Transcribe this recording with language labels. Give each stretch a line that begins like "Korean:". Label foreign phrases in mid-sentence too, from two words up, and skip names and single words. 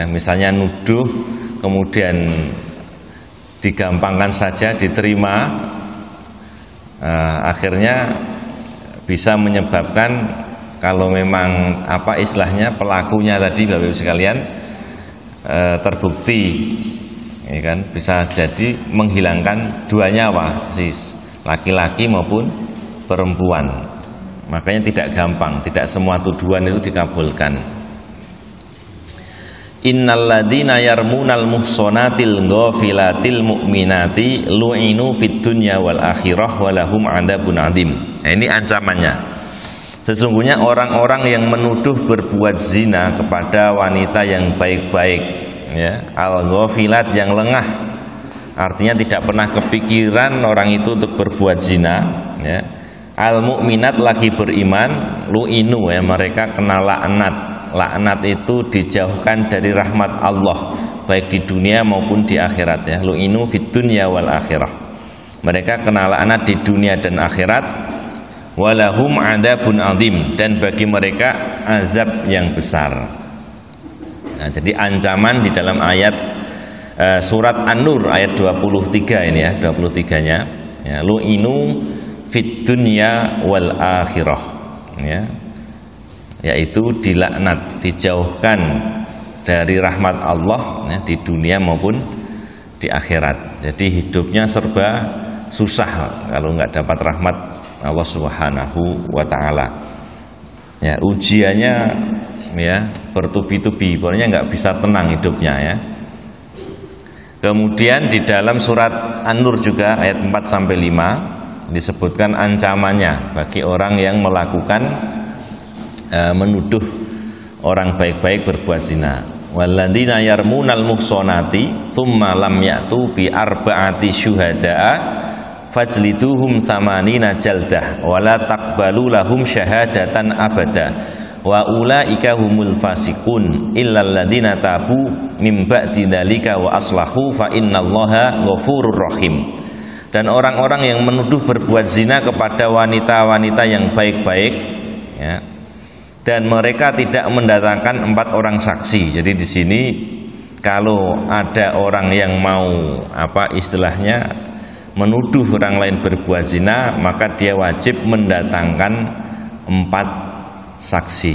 Indonesian: Misalnya nuduh kemudian digampangkan saja diterima, akhirnya bisa menyebabkan kalau memang apa istilahnya pelakunya tadi Bapak Ibu sekalian terbukti, ya kan, bisa jadi menghilangkan 2 nyawa, si laki-laki maupun perempuan. Makanya tidak gampang, tidak semua tuduhan itu dikabulkan.
Arabic: إن الذين يرمون المحصنات الغافلات المؤمنات لعنوا في الدنيا والآخرة ولهم عذاب عظيم.
Indonesian: Nah, ini ancamannya. Sesungguhnya orang-orang yang menuduh berbuat zina kepada wanita yang baik-baik, ya, al-ghafilat, yang lengah, artinya tidak pernah kepikiran orang itu untuk berbuat zina, ya. Al-mu'minat, lagi beriman, lu'inu, ya, mereka kena laknat. Laknat itu dijauhkan dari rahmat Allah, baik di dunia maupun di akhirat, ya.
Arabic: لعنوا في الدنيا والآخرة.
Indonesian: Mereka kena laknat di dunia dan akhirat.
Arabic: ولهم عذاب عظيم,
Indonesian: dan bagi mereka azab yang besar. Nah, jadi ancaman di dalam ayat surat An-Nur ayat 23 ini, ya, 23-nya, ya,
Arabic: لعنوا في الدنيا والآخرة,
Indonesian: ya, yaitu dilaknat, dijauhkan dari rahmat Allah, ya, di dunia maupun di akhirat. Jadi hidupnya serba susah kalau nggak dapat rahmat Allah
Arabic: سبحانه وتعالى,
Indonesian: ya. Ujiannya, ya, bertubi-tubi, pokoknya nggak bisa tenang hidupnya, ya. Kemudian di dalam surat An-Nur juga ayat 4-5 disebutkan ancamannya bagi orang yang melakukan menuduh orang baik-baik berbuat zina.
Arabic: والذين يرمون المحصنات ثم لم يأتوا بأربعة شهداء فاجلدوهم ثمانين جلدة ولا تقبلوا لهم شهادة أبدا وأولئك هم الفاسقون إلا الذين تابوا من بعد ذلك وأصلحوا فإن الله غفور رحيم.
Indonesian: Dan orang-orang yang menuduh berbuat zina kepada wanita-wanita yang baik-baik, ya, dan mereka tidak mendatangkan 4 orang saksi. Jadi di sini kalau ada orang yang mau istilahnya menuduh orang lain berbuat zina, maka dia wajib mendatangkan 4 saksi.